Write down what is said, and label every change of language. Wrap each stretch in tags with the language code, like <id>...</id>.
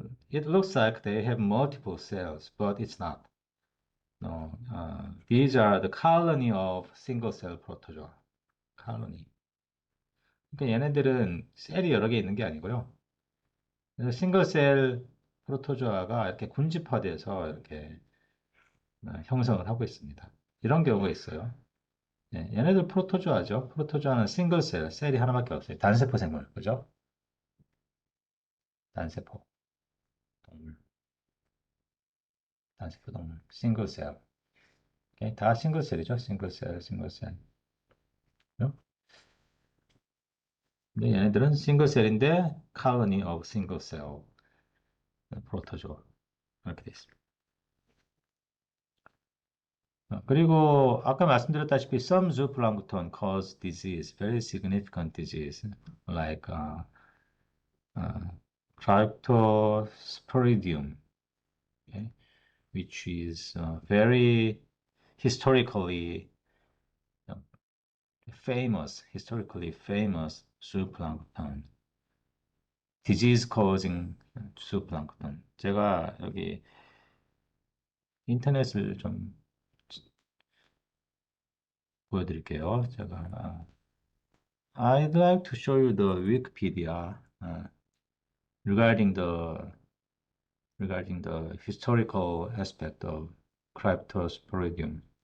<en>It looks like they have multiple cells, but it's not. No, these are the colony of single-cell protozoa. colony.</en> <ko>그러니까 얘네들은 셀이 여러 개 있는 게 아니고요. 그래서 싱글셀 프로토조아가 이렇게 군집화돼서 이렇게 형성을 하고 있습니다. 이런 경우가 있어요. 예, 얘네들 프로토조아죠. 프로토조아는 싱글셀, 셀이 하나밖에 없어요. 단세포 생물, 그죠? 단세포 동물, 단세포 동물, 싱글셀. 오케이? 다 싱글셀이죠. 싱글셀, 싱글셀. 그죠? 근데 얘네들은 싱글셀인데</ko> <en>colony of single cell</en> <ko>프로토조아 이렇게 돼 있습니다.</ko> <en>그리고 아까 말씀드렸다시피 some zooplankton cause disease, very significant disease, like Cryptosporidium, okay, which is very historically historically famous zooplankton, disease-causing zooplankton.</en> <ko>제가 여기 인터넷을 좀 보여드릴게요.</ko> <en>제가 I'd like to show you the Wikipedia regarding the historical aspect of Cryptosporidium.</en>